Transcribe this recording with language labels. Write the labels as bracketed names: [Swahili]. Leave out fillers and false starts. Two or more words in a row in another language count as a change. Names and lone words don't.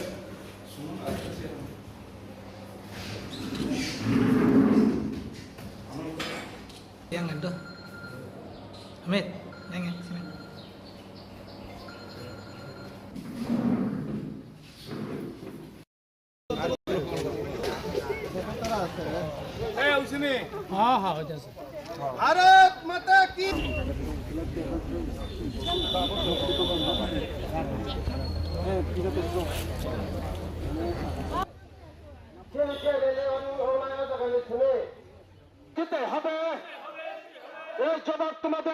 [Indonesian] Yang itu. Amit, yang sini. [Hindi] हाँ हाँ हो जाए भारत माता की [Bangla] দিতে হবে এই জবাব তোমাদের